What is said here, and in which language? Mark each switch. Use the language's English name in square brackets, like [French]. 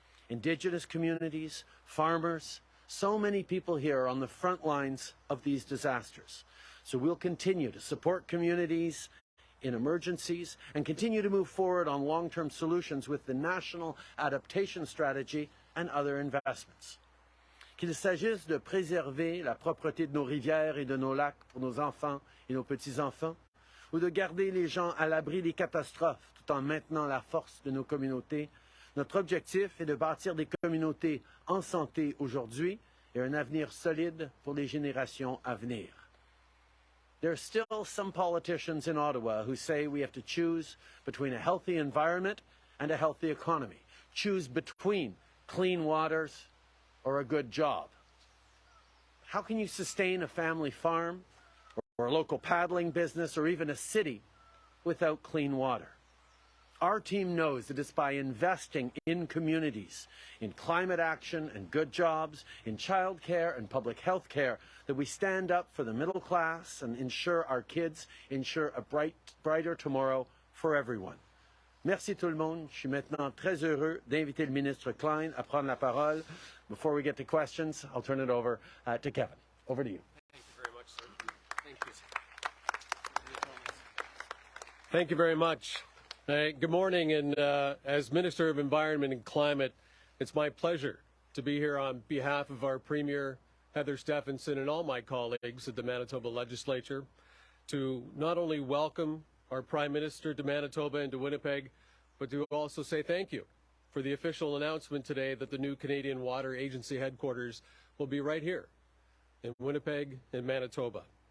[English] Indigenous communities, farmers, so many people here are on the front lines of these disasters. So we'll continue to support communities in emergencies and continue to move forward on long-term solutions with the National Adaptation Strategy and other investments. [French] qu'il s'agisse de préserver la propreté de nos rivières et de nos lacs pour nos enfants et nos petits-enfants, ou de garder les gens à l'abri des catastrophes tout en maintenant la force de nos communautés, notre objectif est de bâtir des communautés en santé aujourd'hui et un avenir solide pour les générations à venir. [English] There are still some politicians in Ottawa who say we have to choose between a healthy environment and a healthy economy. Choose between clean waters or a good job. How can you sustain a family farm or a local paddling business or even a city without clean water? Our team knows that it's by investing in communities, in climate action and good jobs, in childcare and public health care, that we stand up for the middle class and ensure our kids ensure a brighter tomorrow for everyone. [French] Merci tout le monde. Je suis maintenant très heureux d'inviter le ministre Klein à prendre la parole. [English] Before we get to questions, I'll turn it over to Kevin. Over to you. Thank you very much, sir. Thank you. Thank you very much. Good morning, and as Minister of Environment and Climate, it's my pleasure to be here on behalf of our Premier, Heather Stephenson, and all my colleagues at the Manitoba Legislature to not only welcome our Prime Minister to Manitoba and to Winnipeg, but to also say thank you for the official announcement today that the new Canadian Water Agency headquarters will be right here in Winnipeg and Manitoba.